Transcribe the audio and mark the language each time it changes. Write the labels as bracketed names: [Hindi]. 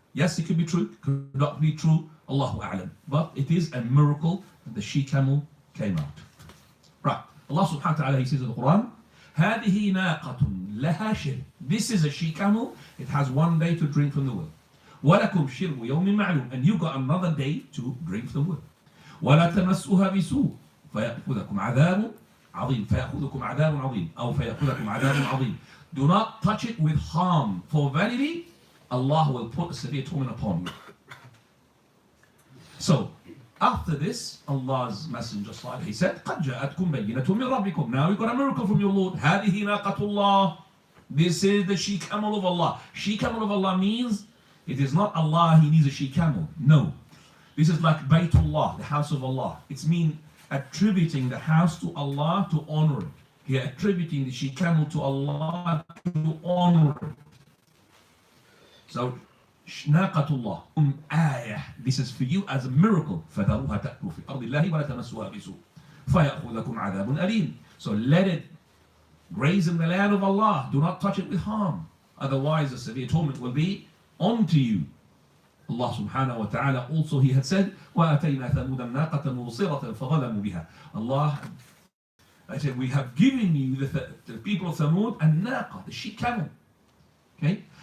[English] Yes, it could be true, could not be true, Allahu A'lam. But it is a miracle that the she-camel came out. Right, Allah subhanahu wa ta'ala, he says in the Quran, [Arabic] هذه ناقة لها شرب. [English] This is a she-camel, it has one day to drink from the well. [Arabic] ولكم شرب يوم معلوم, [English] and you got another day to drink from the well. [Arabic] ولا تمسوها بسوء فيأخذكم عذاب عظيم. فيأخذكم عذاب عظيم أو فيأخذكم عذاب عظيم. [English] Do not touch it with harm, for verily Allah will put a severe torment upon you. So after this, Allah's Messenger Salih, he said, [Arabic] قَدْ جَاءَتْكُمْ بَيِّنَةٌ مِّن رَبِّكُمْ. [English] Now you got a miracle from your Lord. [Arabic] هَذِهِ نَاقَةُ اللَّهِ. [English] This is the she-camel of Allah. She-camel of Allah means, it is not Allah, he needs a she-camel. No. This is like Baytullah, the house of Allah. It's mean attributing the house to Allah to honor it. He attributing the she-camel to Allah to honor it. So, [Arabic] ناقة الله آية. [English] This is for you as a miracle. [Arabic] فذروها تأكل في أرض الله ولا تمسوها بسوء فيأخذكم عذاب أليم. [English] So let it graze in the land of Allah. Do not touch it with harm. Otherwise, a severe torment will be onto you. Allah subhanahu wa ta'ala also, He had said, [Arabic] وَآتَيْنَا ثَمُودَ النَّاقَةَ مُبْصِرَةً فَظَلَمُوا بِهَا. [English] Allah, I said, we have given you, the people of Thamud, النَّاقَة, the she-camel. Okay?